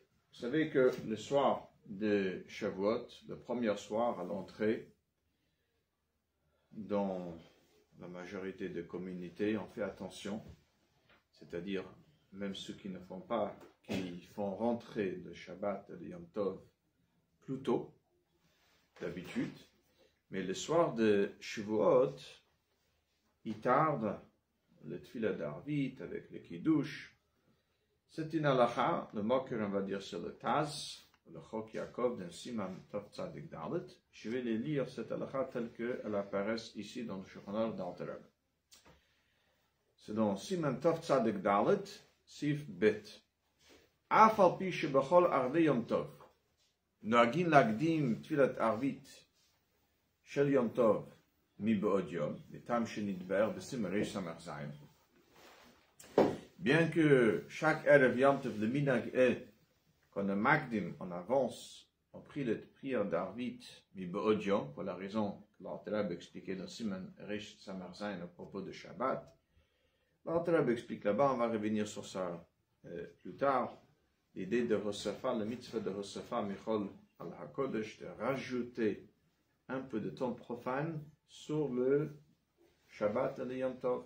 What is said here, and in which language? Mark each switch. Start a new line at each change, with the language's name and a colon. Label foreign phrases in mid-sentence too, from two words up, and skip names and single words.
French: Vous savez que le soir de Shavuot, le premier soir à l'entrée, dans la majorité des communautés, on fait attention, c'est-à-dire même ceux qui ne font pas, qui font rentrer le Shabbat, le Yom Tov, plus tôt, d'habitude, mais le soir de Shavuot, il tarde le Tfilah d'Arvit avec le Kiddush. C'est une halakha, le mot que l'on va dire sur le Taz, le Chok Yaakov d'un Siman Tov Tzadik Dalet. Je vais les lire cette halakha telle qu'elle apparaît ici dans le Shulchan Aruch d'Alter Rebbe. C'est dans Siman Tov Tzadik Dalet, Sif Bet.
Hebrew: אף על פי שבכל ערבי יום טוב. נוהגים להקדים תפילת ערבית של יום טוב מבעוד יום, בטעם שנדבר בסימן ריש סמך זין.
French: Bien que chaque Erev Yom Tov, le minhag est qu'on a makdim en avance, on prie la prière d'Arvit
Hebrew: מבעוד יום,
French: pour la raison que l'Alter Rebbe expliquait dans Siman Rish Samar Zayin à propos de Shabbat. L'Alter Rebbe explique là-bas, on va revenir sur ça plus tard. L'idée de Hosafa, le mitzvah de Hosafa,
Hebrew: מחול על הקודש,
French: de rajouter un peu de temps profane sur le Shabbat et le Yom Tov.